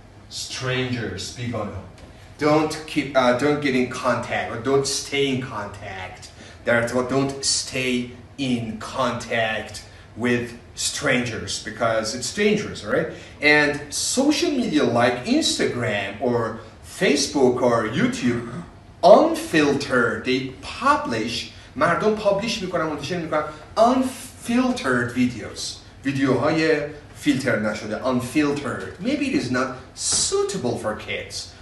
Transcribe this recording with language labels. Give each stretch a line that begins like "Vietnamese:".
Persian: Strangers بیگانه ها.
English: Don't get in contact or don't stay in contact.
Persian: در ارتباط
English: don't stay in contact with strangers because it's dangerous, all right? And social media like Instagram or Facebook or YouTube, unfiltered, they publish,
Persian: مردم پابلیش میکنن، منتشر میکنن
English: unfiltered videos.
Persian: ویدیوهای فیلتر نشده, unfiltered.
English: Maybe it is not suitable for kids.